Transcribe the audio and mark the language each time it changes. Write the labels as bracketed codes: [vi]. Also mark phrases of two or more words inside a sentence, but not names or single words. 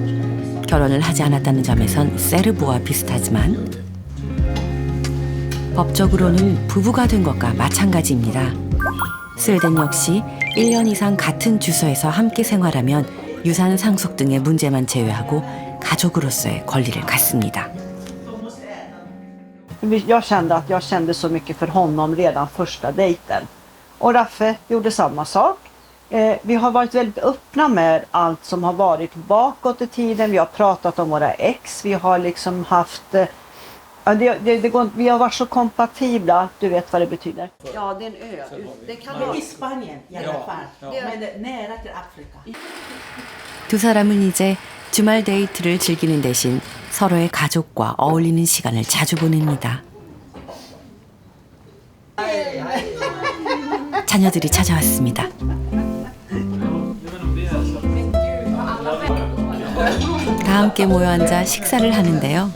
[ko] 결혼을 하지 않았다는 점에선 세르부와 비슷하지만 법적으로는 부부가 된 것과 마찬가지입니다. 스웨덴 역시 1년 이상 같은 주소에서 함께 생활하면 유산 상속 등의 문제만 제외하고 가족으로서의 권리를 갖습니다. [sv] Jag kände att jag kände så mycket för honom redan första dejten. Och Raffe gjorde samma sak. Vi har varit väldigt öppna med allt som har varit bakåt i tiden. Vi har pratat om våra ex. Vi har liksom haft... vi har varit så kompatibla, du vet vad det betyder. Ja, det är en ö. Det kan vara i Spanien i alla fall. Men nära till Afrika. [ko] 두 사람은 이제 주말 데이트를 즐기는 대신 서로의 가족과 어울리는 시간을 자주 보냅니다. 자녀들이 찾아왔습니다. 다 함께 모여 앉아 식사를 하는데요.